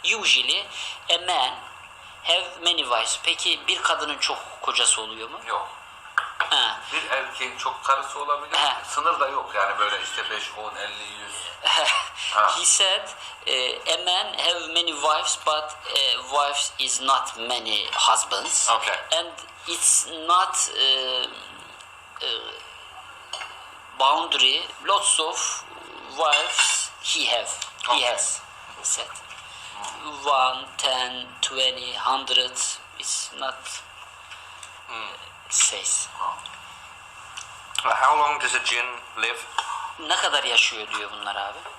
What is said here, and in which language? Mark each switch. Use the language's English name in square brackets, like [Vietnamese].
[English] Usually a man have many wives. [Turkish] Peki bir kadının çok kocası oluyor mu? Yok. Ha. Bir erkeğin çok karısı olabilir. Sınır da yok yani böyle işte 5, 10, 50, 100. [English] He said a man have many wives, but wives is not many husbands. Okay. And it's not boundary. Lots of wives he have. He has. He said 1, 10, 20, 100. It's not says. How long does a jinn live? [Turkish] Ne kadar yaşıyor diyor bunlar abi?